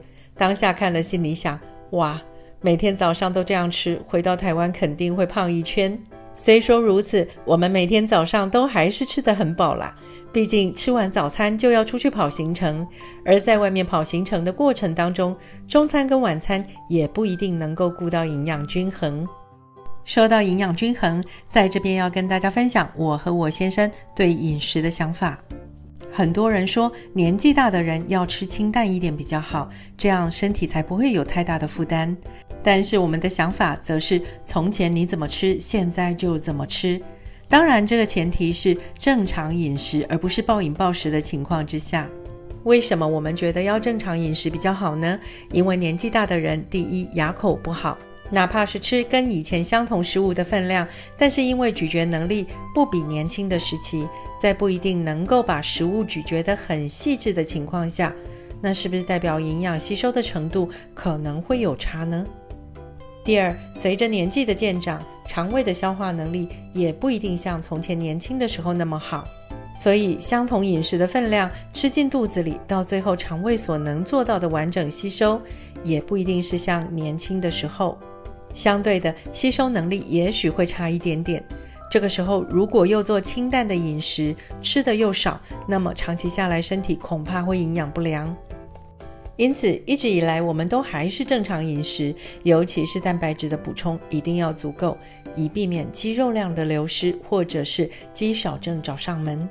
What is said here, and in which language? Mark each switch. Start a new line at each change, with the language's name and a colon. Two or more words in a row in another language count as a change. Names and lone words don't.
Chinese: 當下看了心裡想，哇，每天早上都這樣吃，回到台灣肯定會胖一圈。雖說如此，我們每天早上都還是吃得很飽啦，畢竟吃完早餐就要出去跑行程，而在外面跑行程的過程當中，中餐跟晚餐也不一定能夠顧到營養均衡。說到營養均衡，在這邊要跟大家分享我和我先生對飲食的想法。很多人說年紀大的人要吃清淡一點比較好，這樣身體才不會有太大的負擔。但是我們的想法則是從前你怎麼吃，現在就怎麼吃。當然這個前提是正常飲食，而不是暴飲暴食的情況之下。為什麼我們覺得要正常飲食比較好呢？因為年紀大的人，第一，牙口不好，哪怕是吃跟以前相同食物的分量，但是因為咀嚼能力不比年輕的時期，在不一定能夠把食物咀嚼得很細緻的情況下，那是不是代表營養吸收的程度可能會有差呢？第二，隨着年紀的漸長，腸胃的消化能力也不一定像從前年輕的時候那麼好，所以相同飲食的分量吃進肚子裡，到最後腸胃所能做到的完整吸收，也不一定是像年輕的时候。相對的，吸收能力也許會差一點點。這個時候如果又做清淡的飲食，吃的又少，那麼長期下來身體恐怕會營養不良。因此一直以來我們都還是正常飲食，尤其是蛋白質的補充一定要足夠，以避免肌肉量的流失，或者是肌少症找上門。